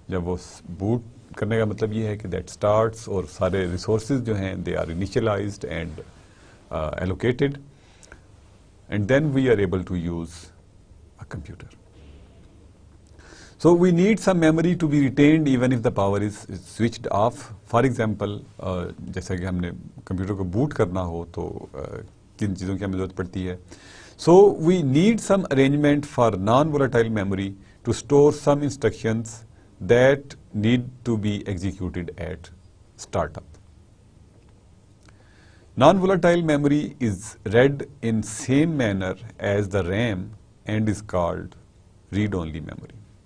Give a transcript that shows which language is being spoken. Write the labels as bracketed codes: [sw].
[ur] جب وہ boot کرنے کا مطلب یہ ہے کہ [en] that starts [ur] اور سارے resources جو ہیں [en] they are initialized and allocated and then we are able to use a computer. So we need some memory to be retained even if the power is switched off. [ur] For example, جیسا کہ ہم نے computer کو boat کرنا ہو تو کن چیزوں کی ہمیں ضرورت پڑتی ہے. [en] So we need some arrangement for non-volatile memory to store some instructions that need to be executed at startup. Non-volatile memory is read in same manner as the RAM and is called read-only memory.